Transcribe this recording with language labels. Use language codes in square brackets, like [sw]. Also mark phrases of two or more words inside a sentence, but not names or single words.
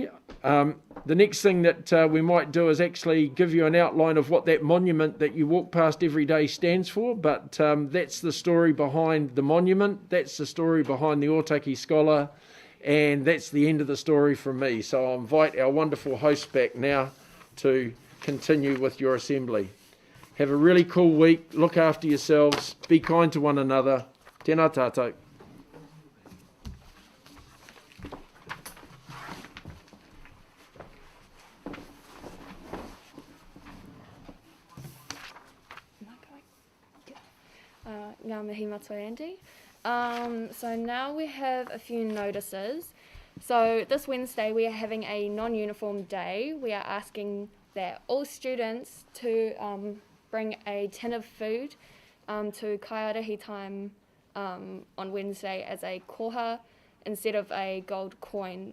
[en] The next thing that we might do is actually give you an outline of what that monument that you walk past every day stands for, but that's the story behind the monument, that's the story behind the Otaki scholar, and that's the end of the story from me. So I'll invite our wonderful host back now to continue with your assembly. Have a really cool week, look after yourselves, be kind to one another. [mi] Tēnā tātou. Ngā mihi matua, Andy. [en] So now we have a few notices. So this Wednesday we are having a non-uniform day. We are asking that all students to bring a tin of food to kaiarahi time on Wednesday as a koha instead of a gold coin.